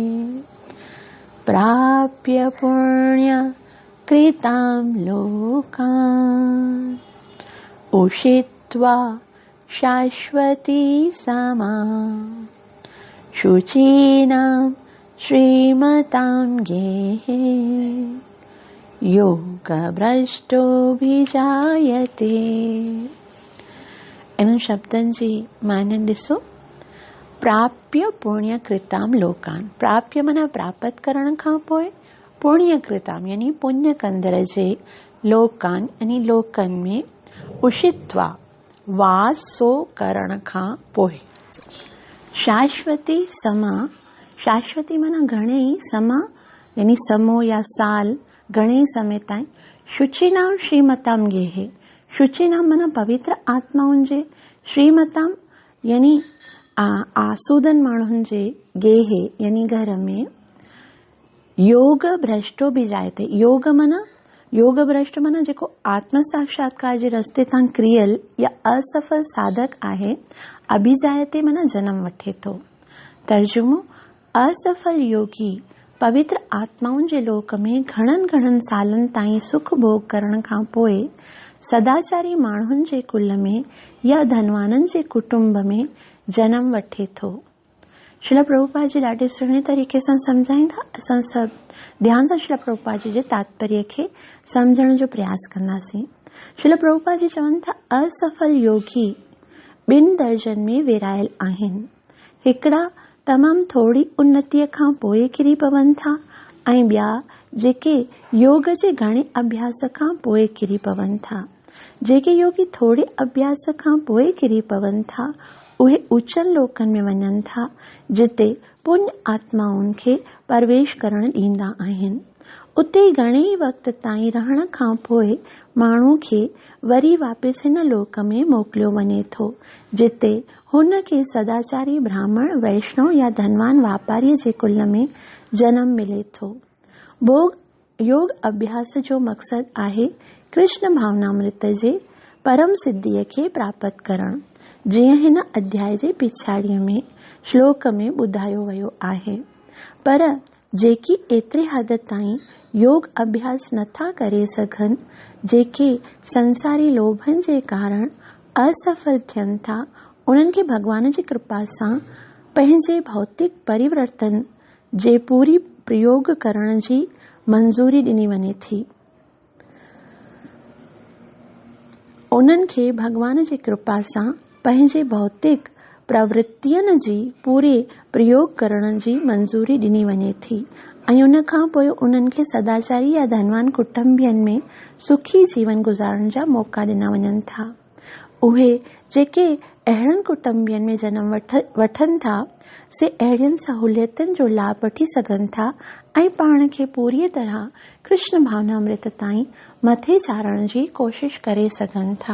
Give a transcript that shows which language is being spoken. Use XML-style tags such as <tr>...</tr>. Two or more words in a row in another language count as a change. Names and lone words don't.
<sa>प्राप्य पुण्यकृतां लोकान् उषित्वा शाश्वती समा शुचीनां श्रीमतां गेहे योगभ्रष्टोऽभिजायते।</sa> <sd>इन शब्दनि जी माने ॾिसो।</sd> <sa>प्राप्य पुण्यकृतां लोकान्,</sa> <sd>प्राप्य माना प्राप्त करण खां पोइ, पुण्यकृतां यानी पुण्य कंदड़ जे लोकान् यानी लोकनि में उषित्वा वासो करण खां पोइ,</sd> <sa>शाश्वती समा,</sa> <sd>शाश्वती माना घणेई, समा यानी समो या साल, घणे समय ताईं।</sd> <sa>शुचिनाम श्रीमताम गेहे,</sa> <sd>शुचिनाम माना पवित्र आत्माउनि जे, श्रीमताम यानी आसूदन माण्हुनि जे गेहे यानी घर में</sd> <sa>योग भ्रष्टो बि जायते।</sa> <sd>योग भ्रष्ट माना जेको आत्म साक्षात्कार जे रस्ते तां क्रियल या असफल साधक आहे, अभिजायते माना जन्म वठे थो। तर्जुमो, असफल योगी पवित्र आत्माउनि जे लोक में घणनि सालनि ताईं सुख भोग करण खां पोइ सदाचारी माण्हुनि जे कुल में या धनवाननि जे कुटुंब में जन्म वठे थो। श्रील प्रभुपाद जी ॾाढे सुहिणे तरीक़े सां सम्झाईंदा। असां सभु ध्यान सां श्रील प्रभुपाद जी जे तात्पर्य खे सम्झण जो प्रयास कंदासीं। श्रील प्रभुपाद जी चवनि था, असफल योगी 2 दर्जनि में विरायल आहिनि। हिकिड़ा तमामु थोरी उन्नतीअ खां पोइ किरी पवनि था ऐं ॿिया जेके योग जे घणे अभ्यास खां पोइ किरी पवनि था। जेके योगी थोरे अभ्यास खां पोइ किरी पवनि था उहे उचनि लोकनि में वञनि था, जिते पुण्य आत्माउनि खे प्रवेश करण ॾींदा आहिनि। उते घणेई वक़्त ताईं रहण खां पोइ माण्हू खे वरी वापसि हिन लोक में मोकिलियो वञे थो, जिते हुन खे सदाचारी ब्राह्मण, वैष्णव या धनवान वापारीअ जे कुल में जन्म मिले थो। योग अभ्यास जो मक़सदु आहे कृष्ण भावनामृत जे परम सिद्धीअ खे प्राप्त करणु, जीअं हिन अध्याय जे पिछाड़ीअ में श्लोक में ॿुधायो वियो आहे। पर जेकी एतिरे हद ताईं योग अभ्यास नथा करे सघनि, जेके संसारी लोभनि जे कारण असफल थियनि था, उन्हनि खे भॻवान जी कृपा सां पंहिंजे भौतिक परिवर्तन जे पूरी प्रयोग करण जी मंज़ूरी ॾिनी वञे थी। उन्हनि खे भॻवान जी कृपा सां पंहिंजे भौतिक प्रवृत्तियुनि जी पूरे प्रयोग करण जी मंज़ूरी ॾिनी वञे थी ऐं उन खां पोइ उन्हनि खे सदाचारी या धनवान कुटुंबियनि में सुखी जीवन गुज़ारण जा मौक़ा ॾिना वञनि था। उहे जेके अहिड़नि कुटुंबियनि में जन्म वठनि था, से अहिड़ियुनि सहूलियतुनि जो लाभ वठी सघनि था ऐं पाण खे पूरी तरह कृष्ण भावनामृत ताईं मथे चाढ़ण जी कोशिश करे सघनि था।</sd>